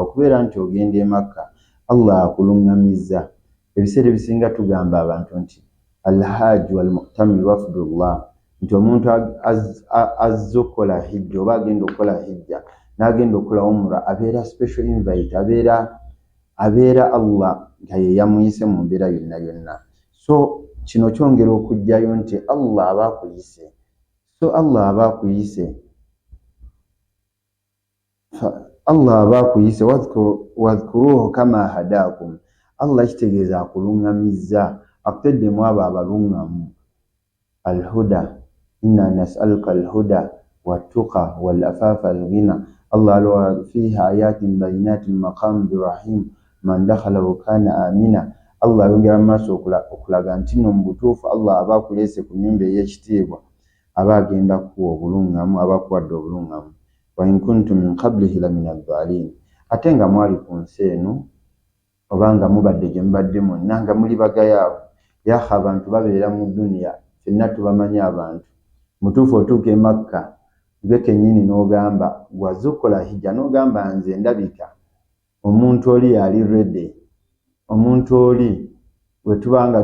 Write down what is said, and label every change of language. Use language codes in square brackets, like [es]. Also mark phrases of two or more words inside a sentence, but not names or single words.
[lg] okubeera nti ogenda e Makka Allah akulungamizza ebiseera ebisinga tugamba abantu nti [ar] الحاج والمعتمر وفد الله [lg] nti omuntu azza okukola hijja oba agenda okukola hijja n'agenda okukola umra abeera [en] special invite [lg] abeera Allah nga ye yamuyise mu mbeera yonna yonna so kino kyongera okujjayo nti Allah aba akuyise [ar] واذكروه كما هداكم [lg] Allah kitegeeza akulungamizza akuteddemu abo [ar] abalungamu الهدى إنا نسألك الهدى والتقى والعفاف والغنى الله ألوا فيها آيات بينات مقام إبراهيم من دخله كان آمنا [lg] Allah yongera maaso okulaga nti no mubutuufu Allah aba akulese ku nnyumba ey'ekitiibwa aba agenda kuwa obulungamu aba akuwadde obulungamu [ar] وإن كنتم من قبله لمن الضالين [lg] ate nga mwali ku nsi eno obanga mubadde gye mubadde mwonna nga muli bagayaavu yaha abantu babeera mu duniya ffenna tubamanyi abantu mutuufu otuuka e Makka gwe kennyini n'ogamba gwazukola hijja n'ogamba nze ndabika omuntu oli yali ready omuntu oli bwe tubanga